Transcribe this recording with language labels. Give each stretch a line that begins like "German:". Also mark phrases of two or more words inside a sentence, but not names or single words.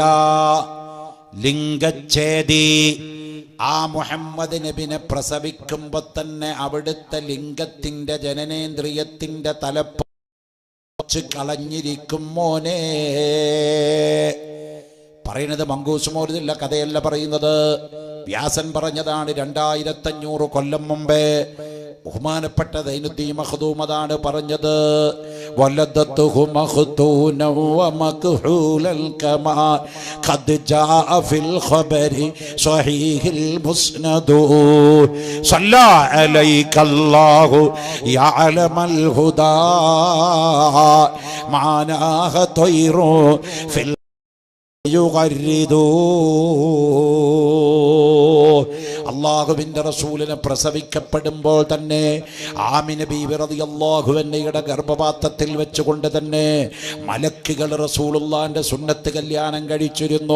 Malayalam: ലിംഗച്ഛേദി, ആ മുഹമ്മദ് നബിനെ പ്രസവിക്കുമ്പോ തന്നെ അവിടുത്തെ ലിംഗത്തിന്റെ ജനനേന്ദ്രിയത്തിന്റെ തലപ്പ് കളഞ്ഞിരിക്കും മോനെ. പറയുന്നത് മങ്കൂസ് മൗലിദില്ല, കഥയല്ല പറയുന്നത്. വ്യാസൻ പറഞ്ഞതാണ് 2500 കൊല്ലം മുമ്പേ. ബഹുമാനപ്പെട്ട ദൈനുദ്ദീൻ മഖ്ദൂം അതാണ് പറഞ്ഞത്.
Arabic: ولدته مختونا ومكحولا كما قد جاء في الخبر صحيح المسند صلى عليك الله يا علم الهدى معناه طير في
Malayalam: അള്ളാഹുവിന്റെ റസൂലിനെ പ്രസവിക്കപ്പെടുമ്പോൾ തന്നെ ആമിന ബീവി
Arabic: رضي الله عنها
Malayalam: ഗർഭപാത്രത്തിൽ വെച്ചുകൊണ്ട് തന്നെ മലക്കുകൾ റസൂലുള്ളാഹിന്റെ സുന്നത്ത് കല്യാണം കഴിച്ചിരുന്നു.